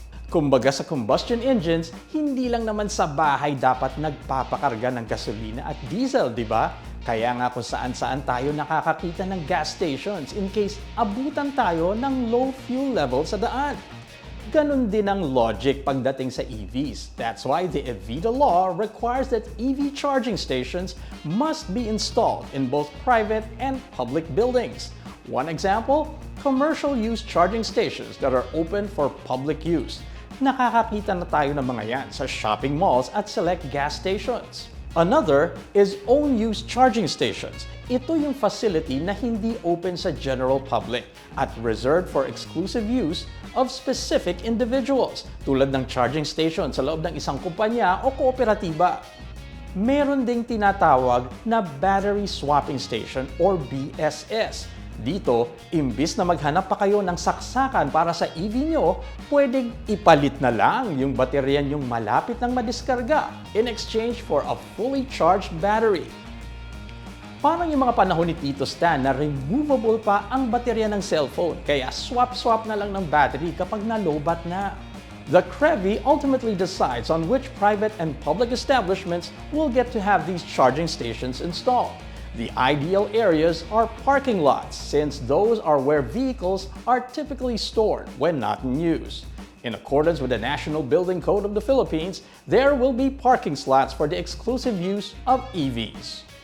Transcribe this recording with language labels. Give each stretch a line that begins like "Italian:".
Filipino: Kumbaga sa combustion engines, hindi lang naman sa bahay dapat nagpapakarga ng gasolina at diesel, di ba? Kaya nga kung saan-saan tayo nakakakita ng gas stations in case abutan tayo ng low fuel level sa daan. Ganon din ang logic pagdating sa EVs.
English: That's why the EVIDA Law requires that EV charging stations must be installed in both private and public buildings. One example, commercial use charging stations that are open for public use.
Filipino: Nakakakita na tayo ng mga yan sa shopping malls at select gas stations.
English: Another is own-use charging stations.
Filipino: Ito yung facility na hindi open sa general public at
English: reserved for exclusive use of specific individuals,
Filipino: tulad ng charging station sa loob ng isang kumpanya o kooperatiba. Meron ding tinatawag na battery swapping station or BSS. Dito, imbis na maghanap pa kayo ng saksakan para sa EV nyo, pwedeng ipalit na lang yung baterya yung malapit ng madiskarga
English: in exchange for a fully charged battery.
Filipino: Parang yung mga panahon ni Tito Stan na removable pa ang baterya ng cellphone, kaya swap-swap na lang ng battery kapag nalobat na.
English: The CREVI ultimately decides on which private and public establishments will get to have these charging stations installed. The ideal areas are parking lots, since those are where vehicles are typically stored when not in use. In accordance with the National Building Code of the Philippines, there will be parking slots for the exclusive use of EVs.